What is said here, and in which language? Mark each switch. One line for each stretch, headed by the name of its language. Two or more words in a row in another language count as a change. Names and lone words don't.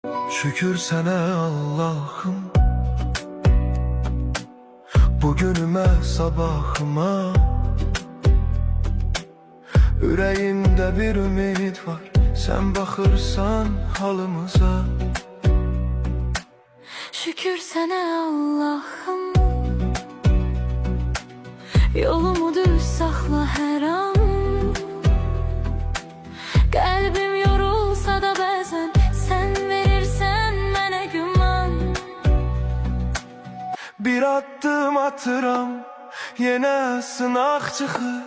Turkish: Şükür sana Allah'ım, bugünüme sabahıma. Yüreğimde bir ümit var, sen bakırsan halımıza. Şükür sana Allah'ım,
Azerbaijani: yolumu düz saxla hər an. Qəlbim yorulsa da bəzən sən verirsən mənə güman. Bir addım atıram, yenə sınaq çıxır.